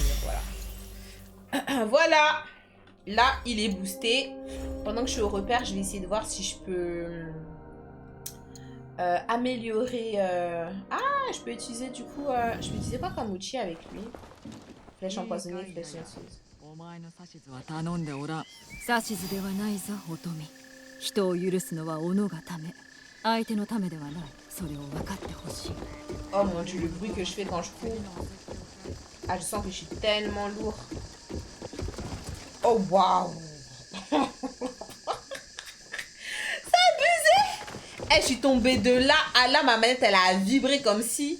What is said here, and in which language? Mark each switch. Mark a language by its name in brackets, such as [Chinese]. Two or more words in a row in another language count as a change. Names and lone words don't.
[French] Voilà. Voilà. Là, il est boosté. Pendant que je suis au repère, je vais essayer de voir si je peux... améliorer... Ah, je peux utiliser du coup... Je peux utiliser quoi comme outil avec lui? Flèche empoisonnée, flèche silencieuse. [Japanese] 指図ではないぞ、乙女。人を許すのは己がため。相手のためではない。それを分かってほしい。 [French] Oh mon dieu, le bruit que je fais quand je cours. Ah, je sens que je suis tellement lourd. Oh, waouh. Eh, je suis tombée de là à là, ma manette, elle a vibré comme si...